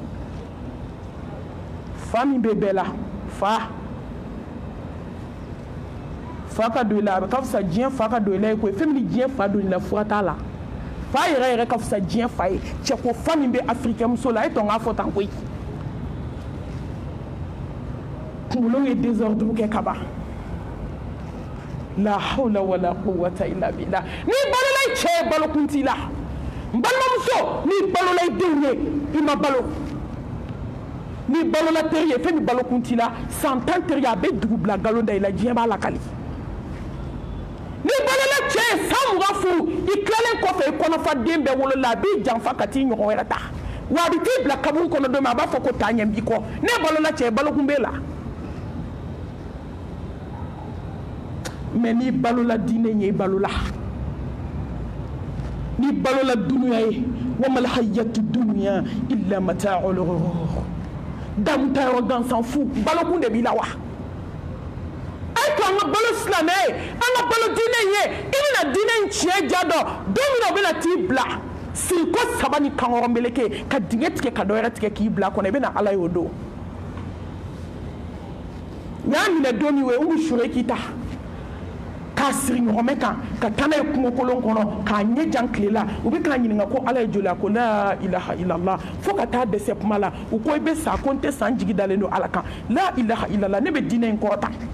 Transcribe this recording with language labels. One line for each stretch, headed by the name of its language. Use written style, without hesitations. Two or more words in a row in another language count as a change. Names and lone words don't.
Bambara: fa min bɛ bɛɛ la fa ka don i la a bɛ ka fisa diɲɛ fa ka don i la ye koyi fɛn min diɲɛ fa don i la fura t'a la fa yɛrɛ ka fisa diɲɛ fa ye cɛko fa min bɛ afirikɛmuso la e tɔ n k'a fɔ tan koyi kunkolo ye désordre kɛ ka ban
Arabic: لا حول ولا قوة إلا بالله
Bambara: n'i balola i cɛ ye balokun t'i la n balimamuso n'i balola i denw ye i ma balo ni balola teri ye fɛn min balokun t'i la san 10 teri a bɛ dugu bila galon da i la diɲɛ b'a lakali ni balola cɛ ye san 20 furu i tilalen kɔfɛ i kɔnɔfaden bɛɛ wolola a b'i janfa ka t'i ɲɔgɔn wɛrɛ ta wa a bɛ t'i bila kaburu kɔnɔ don min a b'a fɔ ko taa ɲɛ b'i kɔ ne balola cɛ balokun b'e la mais ni balola diinɛ ye i balola ni balola dunuya ye
Arabic: وما الحياة الدنيا إلا متاع الغرور
Bambara: damu ta yɔrɔ gansan fu balokun de b'i la wa ay to an ka balo silamɛ ye an ka balo diinɛ ye i bɛna diinɛ in tiɲɛ ja dɔn don min na o bɛna t'i bila siriko 3 ni kankɔrɔ meleke ka dingɛ tigɛ ka dɔ wɛrɛ tigɛ k'i bila kɔnɔ i bɛna ala ye o don n y'a minɛ don min o ye umu sure k'i ta k'a siri ɲɔgɔmɛ kan ka taa n'a ye kungokolon kɔnɔ k'a ɲɛ jan tile la u bɛ k'a ɲininka ko ala ye joli a ko
Arabic: لا إله إلا الله
Bambara: fo ka taa dɛsɛ kuma la u ko i bɛ sa ko n tɛ sa n jigi dalen don ala kan
Arabic: لا إله إلا الله
Bambara: ne bɛ diinɛ in kɔrɔta